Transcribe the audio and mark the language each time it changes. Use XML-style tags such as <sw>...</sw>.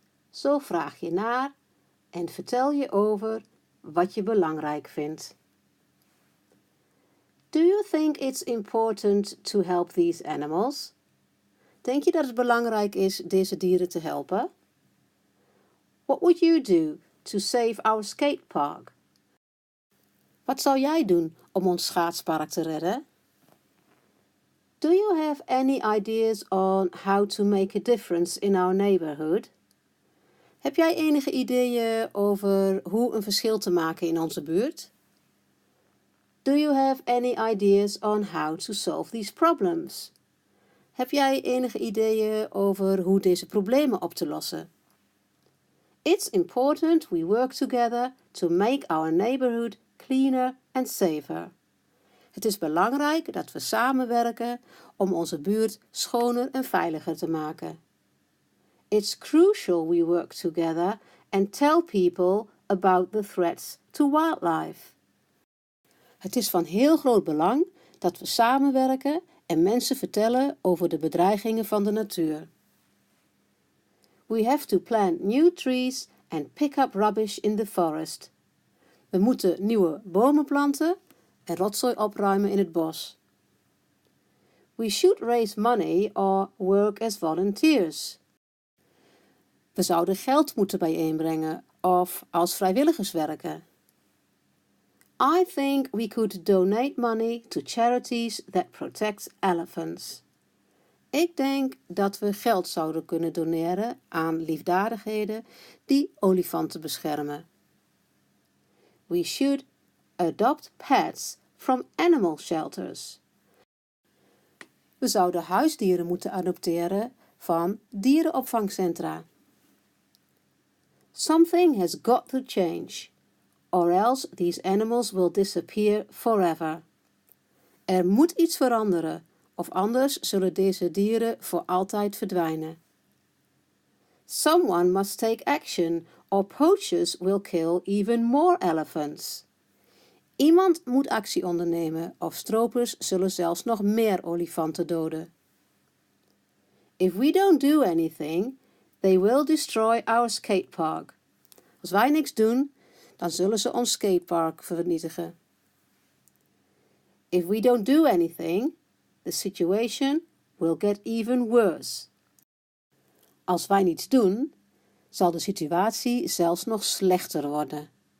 <nl>Zo vraag je naar en vertel je over wat je belangrijk vindt.</nl> <en>Do you think it's important to help these animals?</en> <nl>Denk je dat het belangrijk is deze dieren te helpen?</nl> <en>What would you do to save our skatepark?</en> <nl>Wat zou jij doen om ons schaatspark te redden?</nl> <en>Do you have any ideas on how to make a difference in our neighborhood?</en> <nl>Heb jij enige ideeën over hoe een verschil te maken in onze buurt?</nl> <en>Do you have any ideas on how to solve these problems?</en> <nl>Heb jij enige ideeën over hoe deze problemen op te lossen?</nl> <en>It's important we work together to make our neighborhood cleaner and safer.</en> <nl>Het is belangrijk dat we samenwerken om onze buurt schoner en veiliger te maken.</nl> <en>It's crucial we work together and tell people about the threats to wildlife.</en> <nl>Het is van heel groot belang dat we samenwerken en mensen vertellen over de bedreigingen van de natuur.</nl> <en>We have to plant new trees and pick up rubbish in the forest.</en> <nl>We moeten nieuwe bomen planten en rotzooi opruimen in het bos.</nl> <en>We should raise money or work as volunteers.</en> <nl>We zouden geld moeten bijeenbrengen of als vrijwilligers werken.</nl> <en>I think we could donate money to charities that protect elephants.</en> <nl>Ik denk dat we geld zouden kunnen doneren aan liefdadigheden die olifanten beschermen.</nl> <en>We should adopt pets from animal shelters.</en> <nl>We zouden huisdieren moeten adopteren van dierenopvangcentra.</nl> <en>Something has got to change, or else these animals will disappear forever.</en> <nl>Er moet iets veranderen, of anders zullen deze dieren voor altijd verdwijnen.</nl> <en>Someone must take action, or poachers will kill even more elephants.</en> <nl>Iemand moet actie ondernemen, of stropers zullen zelfs nog meer olifanten doden.</nl> <en>If we don't do anything, they will destroy our skatepark.</en> <nl>Als wij niks doen, dan zullen ze ons skatepark vernietigen.</nl> <en>If we don't do anything, the situation will get even worse.</en> <nl>Als wij niets doen, zal de situatie zelfs nog slechter worden.</nl>